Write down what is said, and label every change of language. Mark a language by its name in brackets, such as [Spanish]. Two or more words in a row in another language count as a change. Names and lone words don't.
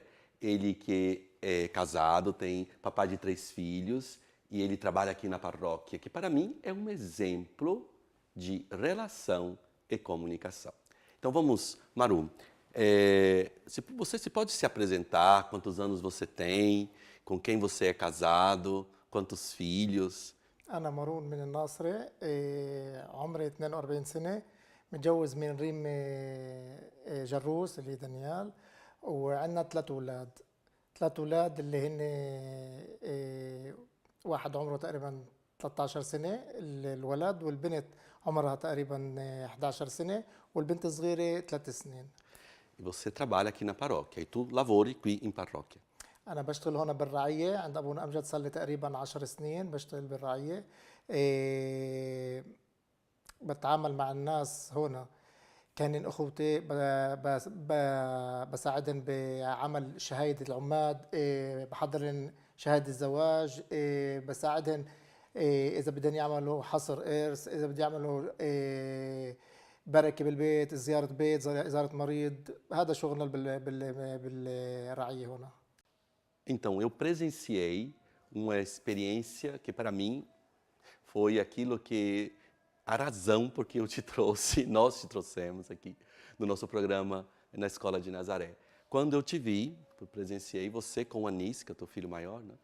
[Portuguese] Ele que é casado, tem papai de 3 filhos e ele trabalha aqui na paróquia, que para mim é um exemplo de relação e comunicação. Então vamos, Maru, você pode se apresentar, quantos anos você tem, com quem você é casado, quantos filhos? [Arabic] أنا مارون من الناصرة، عمري 42 سنة، متجوز من ريم جروس اللي هي دانيال، وعندنا 3 أولاد. 3 أولاد اللي هن واحد عمره تقريبا 13 سنة الولد، والبنت عمرها تقريبا 11 سنة، والبنت الصغيرة 3 سنين. [Portuguese] E você trabalha aqui na paróquia, [Italian] e tu lavori qui in parrocchia. [Arabic] أنا بشتغل هون بالرعية عند أبونا أمجد، صار لي تقريبا 10 سنين بشتغل بالرعية. إيه بتعامل مع الناس هون كانن أخوتي، بساعدهم بعمل شهادة العماد، بحضرن شهادة الزواج، بساعدهم إذا بدهم يعملوا حصر إرث، إذا بدهم يعملوا بركة بالبيت، زيارة بيت، زيارة مريض. هذا شغلنا بالرعية هنا. [Portuguese] Então, eu presenciei uma experiência que para mim foi aquilo que a razão por que eu te trouxe, nós te trouxemos aqui no nosso programa na Escola de Nazaré. Quando eu te vi, eu presenciei você com o Anis, que é o teu filho maior, né?